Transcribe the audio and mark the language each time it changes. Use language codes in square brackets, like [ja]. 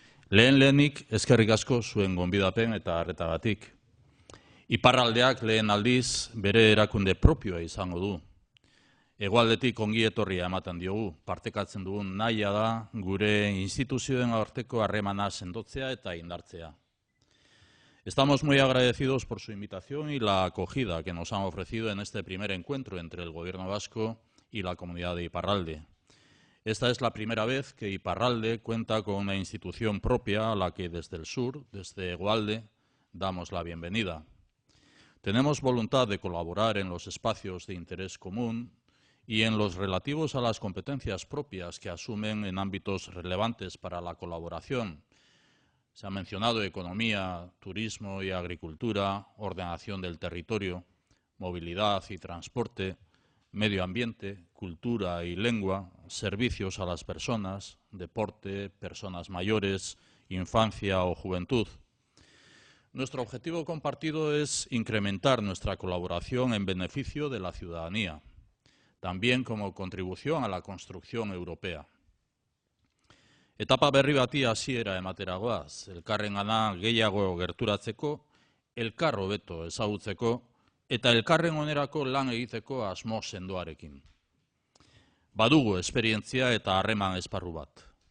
[eu] Lehenik eskerrik asko zuen gonbidapen eta arretagatik. Iparraldeak lehen aldiz bere erakunde propioa izango du. Hegoaldetik ongi etorria ematen diogu, partekatzen dugun nahia da gure instituzioen arteko harremana sendotzea eta indartzea. [es] Estamos muy agradecidos por su invitación y la acogida que nos han ofrecido en este primer encuentro entre el Gobierno vasco y la comunidad de Iparralde. Esta es la primera vez que Iparralde cuenta con una institución propia a la que desde el sur, desde Hegoalde, damos la bienvenida. Tenemos voluntad de colaborar en los espacios de interés común y en los relativos a las competencias propias que asumen en ámbitos relevantes para la colaboración. Se ha mencionado economía, turismo y agricultura, ordenación del territorio, movilidad y transporte, medio ambiente, cultura y lengua, servicios a las personas, deporte, personas mayores, infancia o juventud. Nuestro objetivo compartido es incrementar nuestra colaboración en beneficio de la ciudadanía, también como contribución a la construcción europea. [eu] Etapa berri bati hasiera ematera goaz, elkarrengana gehiago gerturatzeko, elkar hobeto ezagutzeko eta elkarren onerako lan egiteko asmo sendoarekin. Badugu esperientzia eta harreman esparru bat.